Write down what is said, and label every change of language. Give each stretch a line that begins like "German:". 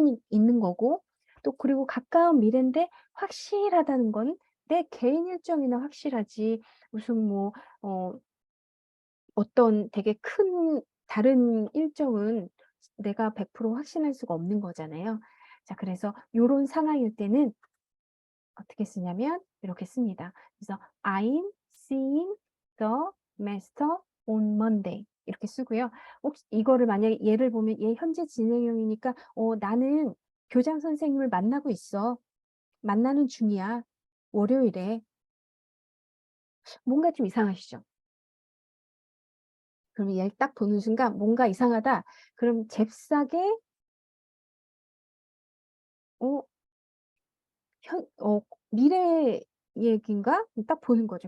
Korean: 있는 거고, 또 그리고 가까운 미래인데 확실하다는 건 내 개인 일정이나 확실하지, 무슨 뭐 어떤 되게 큰 다른 일정은 내가 100% 확신할 수가 없는 거잖아요. 자, 그래서 요런 상황일 때는 어떻게 쓰냐면 이렇게 씁니다. 그래서
English: I'm seeing the master on Monday
Korean: 이렇게 쓰고요. 혹시 이거를 만약에 예를 보면 얘 현재 진행형이니까 나는 교장 선생님을 만나고 있어. 만나는 중이야. 월요일에. 뭔가 좀 이상하시죠? 그럼 얘를 딱 보는 순간 뭔가 이상하다. 그럼 잽싸게 어 미래 얘기인가? 딱 보는 거죠.